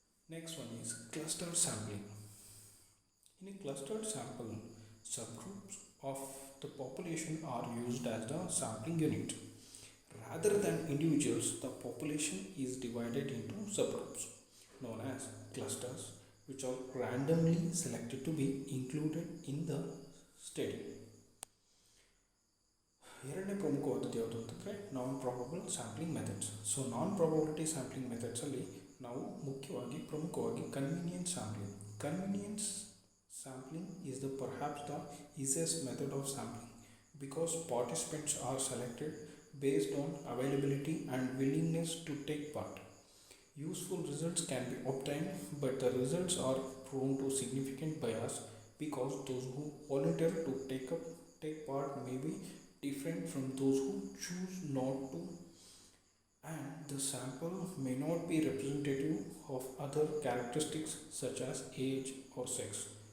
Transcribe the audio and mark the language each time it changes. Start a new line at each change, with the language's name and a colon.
English: Next one is cluster sampling. In a clustered sample, subgroups of the population are used as the sampling unit. Rather than individuals, the population is divided into subgroups known as clusters, which are randomly selected to be included in the study.
Kannada: ಎರಡನೇ ಪ್ರಮುಖವಾದದ್ದು ಯಾವುದು ಅಂತಂದರೆ ನಾನ್ probable sampling methods. So ನಾನ್ probability sampling ಮೆಥಡ್ಸಲ್ಲಿ ನಾವು ಮುಖ್ಯವಾಗಿ ಪ್ರಮುಖವಾಗಿ convenience sampling.
English: Convenience sampling is the perhaps the easiest method of sampling because participants are selected based on availability and willingness to take part. Useful results can be obtained, but the results are prone to significant bias because those who volunteer to take part may be different from those who choose not to, and the sample may not be representative of other characteristics such as age or sex.